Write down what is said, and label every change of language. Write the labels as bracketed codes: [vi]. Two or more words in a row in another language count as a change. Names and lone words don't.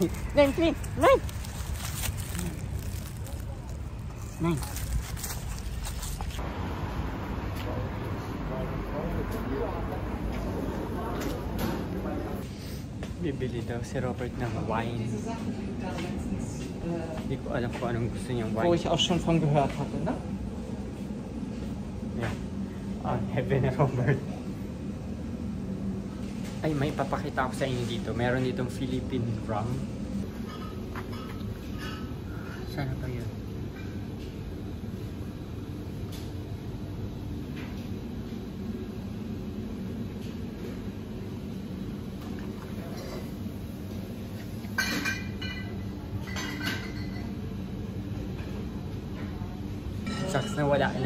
[tl] 9, Flynn! 9! 9! Bibili daw si Robert ng wine. Hindi ko alam kung anong gusto niyang wine. [de] Wo ich auch schon von gehört hatte, ne? [en] Yeah. Heaven, Robert. [tl] Ay, may papakita ako sa inyo dito. Meron ditong Philippine rum. Sana ba yun? Shucks na wala na.